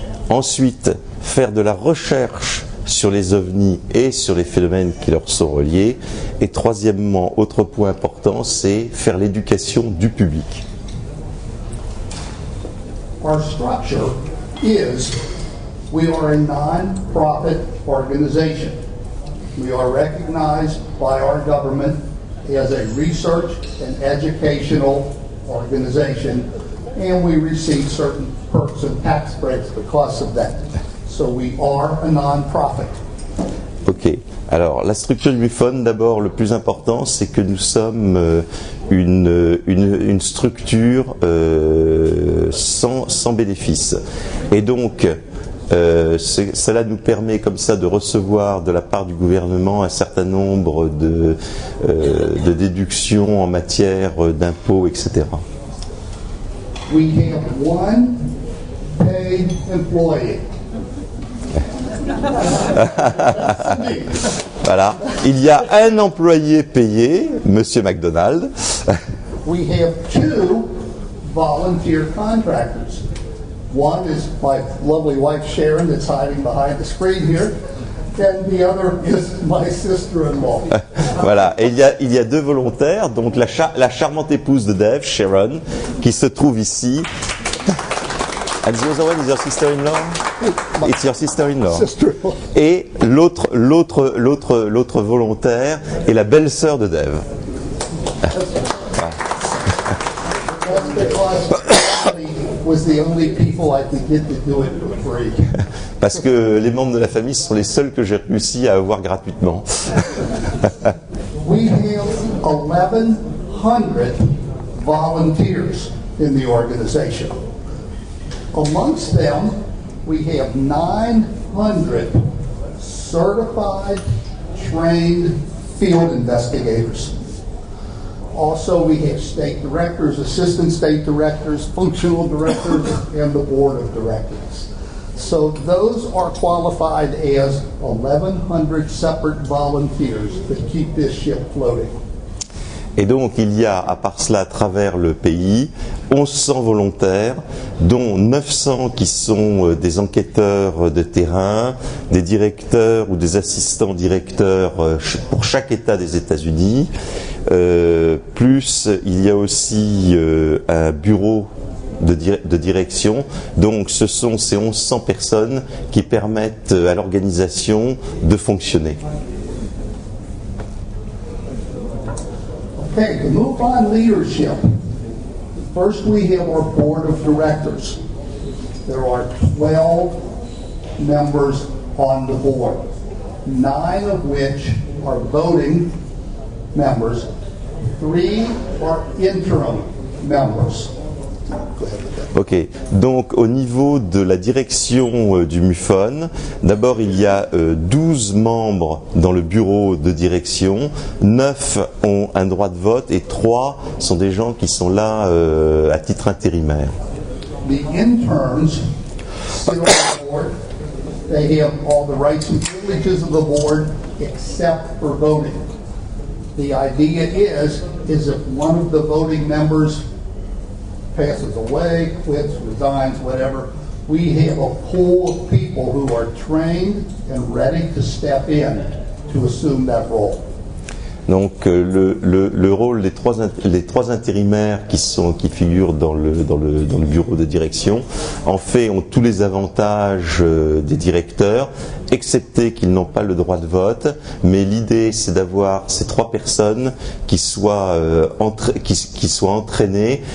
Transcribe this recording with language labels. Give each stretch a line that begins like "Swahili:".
French: Ensuite, faire de la recherche sur les ovnis et sur les phénomènes qui leur sont reliés. Et troisièmement, autre point important, c'est faire l'éducation du public.
English: Our structure is, we are a non-profit organization. We are recognized by our government as a research and educational organization, and we receive certain perks and tax breaks because of that. So we are a non-profit. Ok.
French: Alors, la structure du MUFON, d'abord, le plus important, c'est que nous sommes une structure sans bénéfice. Et donc, cela nous permet comme ça de recevoir de la part du gouvernement un certain nombre de déductions en matière d'impôts, etc.
English: We have one paid employee.
French: Voilà. Il y a un employé payé, Monsieur McDonald.
English: We have two volunteer contractors. One is my lovely wife Sharon that's hiding behind the screen here, and the other is my sister-in-law.
French: Voilà. Et il y a deux volontaires, donc la charmante épouse de Dave, Sharon, qui se trouve ici.
English: And the other one is your sister-in-law? It's your sister-in-law. Sister-in-law.
French: Et l'autre volontaire est la belle-sœur de Dave.
English: That's because was the only people I could get to do it for free.
French: Parce que les membres de la famille sont les seuls que j'ai réussi à avoir gratuitement.
English: We have 1,100 volunteers in the organization. Amongst them, we have 900 certified, trained field investigators. Also, we have state directors, assistant state directors, functional directors, and the board of directors. So those are qualified as 1,100 separate volunteers that keep this ship floating.
French: Et donc il y a à part cela à travers le pays 1100 volontaires, dont 900 qui sont des enquêteurs de terrain, des directeurs ou des assistants directeurs pour chaque État des États-Unis. Plus il y a aussi un bureau de direction. Donc ce sont ces 1100 personnes qui permettent à l'organisation de fonctionner.
English: Okay, to move on leadership, first we have our board of directors. There are 12 members on the board, 9 of which are voting members, 3 are interim members.
French: Ok, donc au niveau de la direction du MUFON, d'abord il y a 12 membres dans le bureau de direction, 9 ont un droit de vote et 3 sont des gens qui sont là à titre intérimaire.
English: The interns sit on the board. They have all the rights and privileges of the board except for voting. The idea is if one of the voting members passes away, quits, resigns, whatever, we have a pool of people who are trained and ready to step in to assume that role.
French: Donc le rôle des trois intérimaires qui figurent dans le bureau de direction, en fait, ont tous les avantages des directeurs, excepté qu'ils n'ont pas le droit de vote. Mais l'idée, c'est d'avoir ces 3 personnes qui soient entraînées.